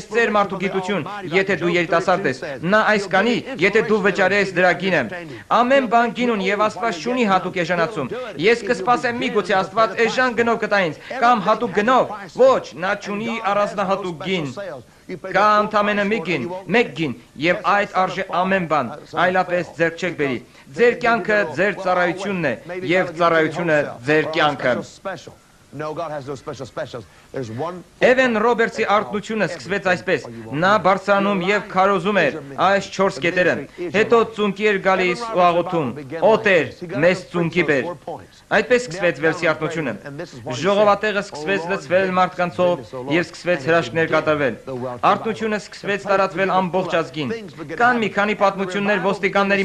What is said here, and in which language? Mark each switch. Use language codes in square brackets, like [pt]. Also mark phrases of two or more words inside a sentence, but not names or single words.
[hy] ծեր մարդու գիտություն, եթե դու երիտասարդ ես։ Նա այս կանի, եթե դու վճարես դրա գինը։ Ամեն բան գին ունի եւ Աստված չունի հատուկ էժանացում։ Ես կսպասեմ միգուցե Աստված էժան գնով կտա ինձ, կամ հատուկ գնով։ Ոչ, նա չունի առանձնահատուկ գին։ Կա ընդամենը մեկ գին, եւ այդ արժե ամեն բան, այլապես ձեռք չեք բերի։ Ձեր կյանքը ձեր ծառայությունն է, եւ ծառայությունը ձեր կյանքը։ [en] No, God has no specials. There's one. [hy] Էվեն Ռոբերտսի արթնությունը սկսվեց այսպես. նա բարձրանում եւ քարոզում էր այս 4 կետերը։ Հետո ծունկի էր գալիս ու աղոթում. «Օտեր, մեզ ծունկի բեր»։ Այդպես սկսվեց Վելսի արթնությունը։ Ժողովատեղը սկսվեց լցվել մարդկանցով եւ սկսվեց հրաշքներ կատարվել։ Արթնությունը սկսվեց տարածվել ամբողջ ազգին։ Կան մի քանի պատմություններ ոստիկանների